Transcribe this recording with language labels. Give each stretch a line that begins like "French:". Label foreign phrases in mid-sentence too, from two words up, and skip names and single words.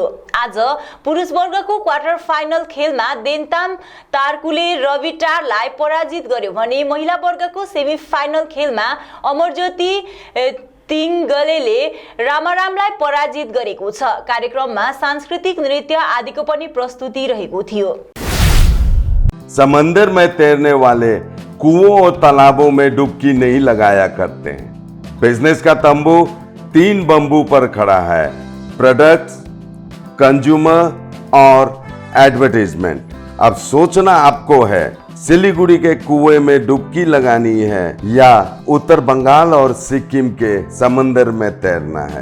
Nepali: आज पुरुष वर्गको क्वार्टर फाइनल खेलमा देन्ताम तारकुले रविटारलाई पराजित गर्यो भने महिला वर्गको सेमी फाइनल खेलमा अमरज्योति तिङगलेले रामारामलाई पराजित गरेको छ। कार्यक्रममा सांस्कृतिक नृत्य आदिको पनि प्रस्तुति रहेको थियो।
Hindi: समंदर में तैरने वाले कुओं और तालाबों में डुबकी नहीं लगाया करते हैं। बिजनेस का तंबू 3 बंबू पर खड़ा है, प्रोडक्ट्स, कंज्यूमर और एडवर्टाइजमेंट। अब सोचना आपको है सिलीगुड़ी के कुएं में डुबकी लगानी है या उत्तर बंगाल और सिक्किम के समंदर में तैरना है।